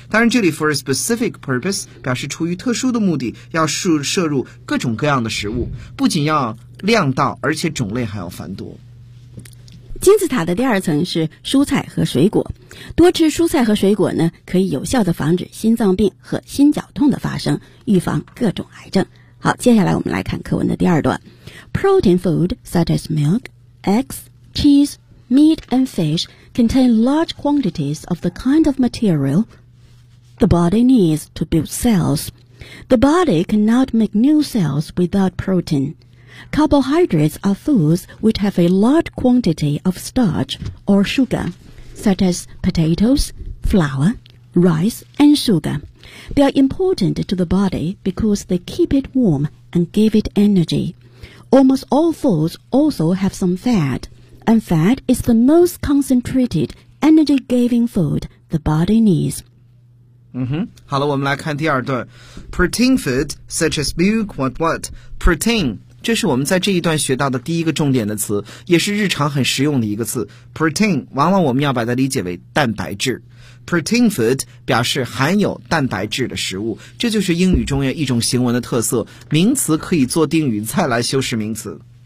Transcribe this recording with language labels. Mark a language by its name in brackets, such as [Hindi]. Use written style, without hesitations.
[Chinese] 当然这里 [English] for a specific purpose, [Chinese] 表示出于特殊的目的，要摄入各种各样的食物，不仅要量到，而且种类还要繁多。金字塔的第二层是蔬菜和水果。多吃蔬菜和水果呢，可以有效地防止心脏病和心绞痛的发生，预防各种癌症。好，接下来我们来看课文的第二段。 [English] Protein food such as milk,Eggs, cheese, meat, and fish contain large quantities of the kind of material the body needs to build cells. The body cannot make new cells without protein. Carbohydrates are foods which have a large quantity of starch or sugar, such as potatoes, flour, rice, and sugar. They are important to the body because they keep it warm and give it energy. Almost all foods also have some fat, and fat is the most concentrated energy-giving food the body needs. [Chinese] 嗯哼，好了，我们来看第二段。 [English] Protein food such as milk, what what? [Chinese] Protein, 这是我们在这一段学到的第一个重点的词，也是日常很实用的一个词。 Protein, 往往我们要把它理解为蛋白质。Protein food 表示含有蛋白质的食物，这就是英语中的一种形文的特色，名词可以做定语再来修饰名词。